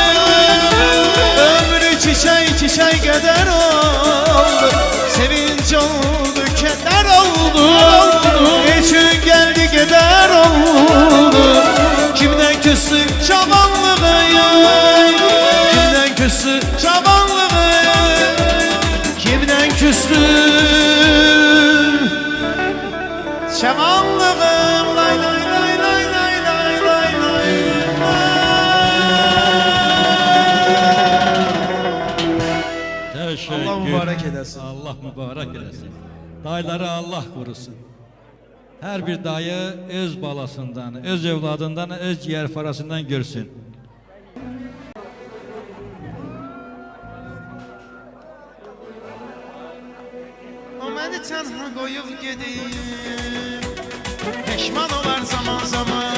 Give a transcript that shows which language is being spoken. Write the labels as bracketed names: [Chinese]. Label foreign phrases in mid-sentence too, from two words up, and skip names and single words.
[Azerbaijani] Ömrü çiçek çiçek eder oldu, sevinç oldu, keder oldu. Niçin geldi gider oldu, kimden küstü cavanlığı, kimden küstü cavanlığı, kimden küstü cavanlığım. Lay lay lay lay lay lay lay lay. Teşekkür. Allah mübarek edesin. Allah mübarek edesin. Dayıları Allah korusun. Her bir dayı öz balasından, öz evladından, öz ciğer parasından görsün. O məni tənha qoyub gedib, peşman olar zaman zaman.